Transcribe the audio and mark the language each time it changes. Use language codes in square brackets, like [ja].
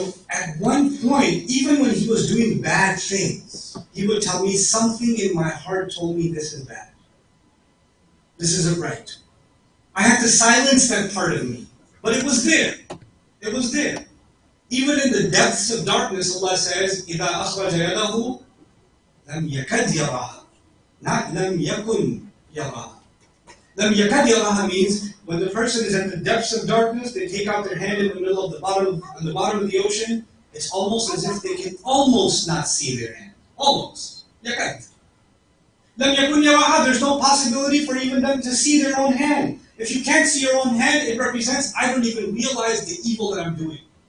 [en] At one point, even when he was doing bad things, he would tell me, something in my heart told me this is bad. This isn't right. I had to silence that part of me. But it was there. It was there. Even in the depths of darkness, Allah says, [ar] إِذَا أَخْرَجَ يَدَهُ لَمْ يَكَدْ يَرَاهَا. [en] Not [ar] لَمْ يَكُنْ يَرَاهَا. لَمْ يَكَدْ يَرَاهَا [en] means when the person is at the depths of darkness, they take out their hand in the middle of the bottom of the ocean. It's almost as if they can almost not see their hand. Almost. [ar] يَكَدْ. لَمْ يَكُنْ يَرَاهَا. [en] There's no possibility for even them to see their own hand. If you can't see your own hand, it represents, I don't even realize the evil that I'm doing.